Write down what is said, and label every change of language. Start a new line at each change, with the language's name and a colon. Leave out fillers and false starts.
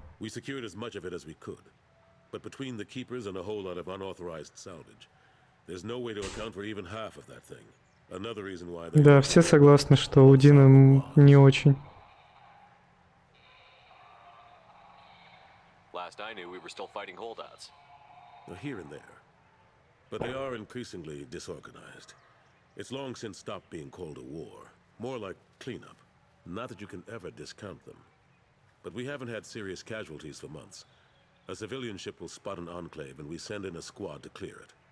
English: We secured as much of it as we could. But between the Keepers and a whole lot of unauthorized salvage, there's no way to account for even half of that thing. Another reason why they...
Russian: Да, все согласны, что Удина не очень.
English: Last I knew, we were still fighting holdouts. Here and there. But they are increasingly disorganized. It's long since stopped being called a war. More like cleanup. Not that you can ever discount them. But we haven't had serious casualties for months. A civilian ship will spot an enclave and we send in a squad to clear it.